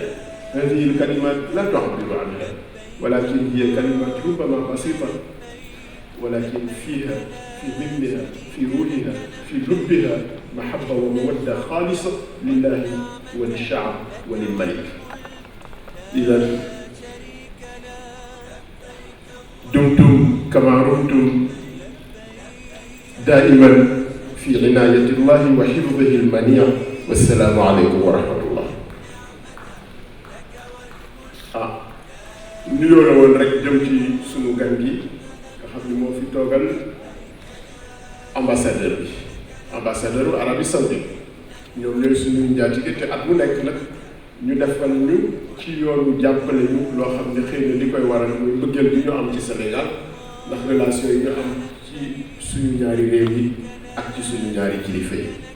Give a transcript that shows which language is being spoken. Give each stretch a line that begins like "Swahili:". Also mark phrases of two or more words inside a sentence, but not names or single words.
Arabic: هذه الكلمات لا تعبر عنها، ولكن هي كلمات ربما بسيطة، ولكن فيها في ضمنها في روحها في لبها محبة ومودة خالصة لله وللشعب وللملك. إذا دمتم كما رمتم دائما في عناية الله وحفظه المنيع، والسلام عليكم ورحمة الله.
Wolof: nuyoo la woon rek jëm ci sunu gan gi nga xam ni moo fi toogal ambassadeur bi ambassadeur Arabie Saoudite ñoom ñooy suñu njaatige te at mu nekk nag ñu defal ñu ci yoonu jàppale ñu loo xam ne xëy na li koy waral muy mbëggeel bi ñu am ci Sénégal ndax relation yi ñu am ci suñu ñaari réew yi ak ci suñu ñaari kilifa yi.